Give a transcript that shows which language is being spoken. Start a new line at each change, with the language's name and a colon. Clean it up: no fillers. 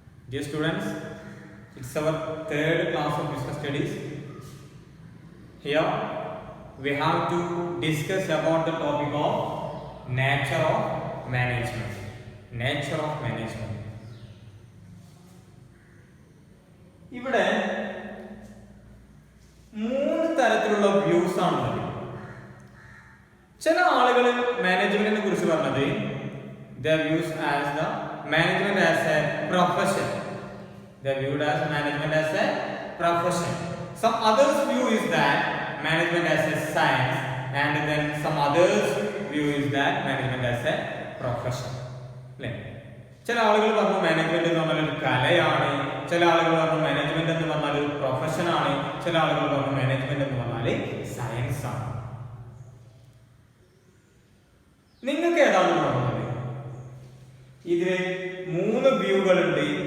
English: Dear students, it's our third class of business studies. Here we have to discuss about the topic of nature of management. Nature of management.
Malayalam: ഇവിടെ മൂന്ന് തരത്തിലുള്ള views ആണുള്ളത്. ചില ആളുകൾ മാനേജ്മെന്റിനെ കുറിച്ച് പറഞ്ഞത്
English: their views as the management as a profession. They are viewed as management as a profession. Some others view is that management as a science, and then some others view is that management as a profession.
Malayalam: അല്ലേ? ചില ആളുകൾ പറഞ്ഞു management എന്ന് പറഞ്ഞാൽ ഒരു കലയാണ്, ചില ആളുകൾ പറഞ്ഞു മാനേജ്മെന്റ് എന്ന് പറഞ്ഞാൽ ഒരു പ്രൊഫഷൻ ആണ്, ചില ആളുകൾ പറഞ്ഞു മാനേജ്മെന്റ് എന്ന് പറഞ്ഞാൽ സയൻസ് ആണ്. നിങ്ങൾക്ക് ഏതാണ് തോന്നുന്നത്? ഇതില് മൂന്ന് വ്യൂകളുണ്ട്.